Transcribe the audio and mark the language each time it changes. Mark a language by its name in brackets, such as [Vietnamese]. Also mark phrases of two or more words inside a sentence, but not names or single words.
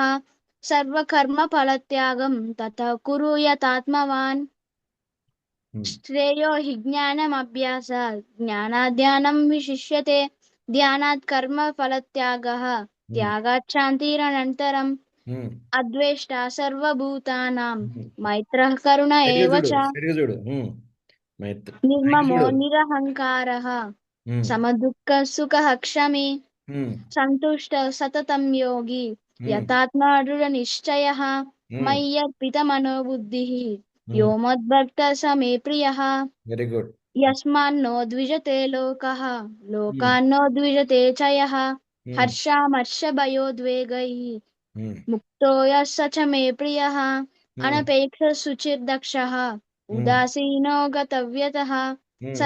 [Sanskrit] सर्वकर्मफलत्यागं ततः कुरु यतात्मवान्. ఉమ్, श्रेयो हि ज्ञानमभ्यासात् ज्ञानात् ध्यानं विशिष्यते ध्यानात् कर्मफलत्यागः ఉమ్, त्यागात् शान्तिरनन्तरम्. ఉమ్, अद्वेष्टा सर्वभूतानां ఉమ్. मैत्रः करुण [Telugu] స్ట్రైట్గా [Sanskrit] एव [Telugu] చూడు, [Sanskrit] च [Telugu] స్ట్రైట్గా చూడు. మైత్రి. పైకి [Sanskrit] निर्ममो [Telugu] చూడు. [Sanskrit] निरहङ्कारः ఉమ్, समदुःखः सुखः क्षमी ఉమ్, सन्तुष्टः सततं योगी ఉమ్, यतात्मा दृढनिश्चयः ఉమ్, मय्यर्पितमनो बुद्धिः ఉమ్. यो मद्भक्तः स मे प्रियः. [English] very good. [Sanskrit] यस्मान्नो द्विजते लोकः ఉమ్, लोकान्नो द्विजते च यः ఉమ్, हर्षामर्षभयोद्वेगैः ఉమ్, मुक्तो यः स च मे प्रियः. ఉమ్, अनपेक्षः शुचिर्दक्षः ఉమ్, उदासीनो गतव्यतः ఉమ్,